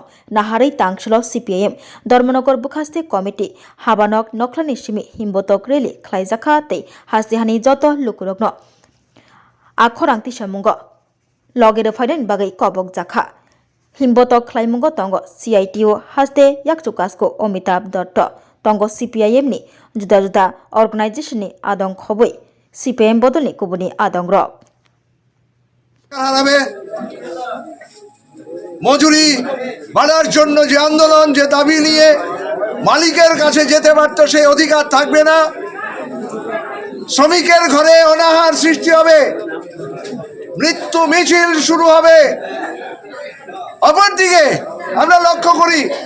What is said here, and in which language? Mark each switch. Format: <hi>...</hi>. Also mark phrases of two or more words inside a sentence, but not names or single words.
<trp>naharai tangshilo CPIM Dharmanagor Bukhaste Committee Habanok Nokhlani simi himbotok reli khlaijaka tei hasdihani joto lukurokno a khorang tisamungo logere phaiden bagai kobok jakha himbotok khlaimungo tongo CITO hasde yakchukasko Omitabh Dotto tongo CPIM ni juda juda organization ni adong khoboi CPIM বদলে কুবনি আদংর</trp> <bn>হারাবে মজুরি বাড়ার জন্য যে আন্দোলন যে দাবি নিয়ে মালিকের কাছে যেতে পারতো সেই অধিকার থাকবে না শ্রমিকের ঘরে অনাহার সৃষ্টি হবে মৃত্যু মিছিল শুরু হবে অপরদিকে আমরা লক্ষ্য করি</bn>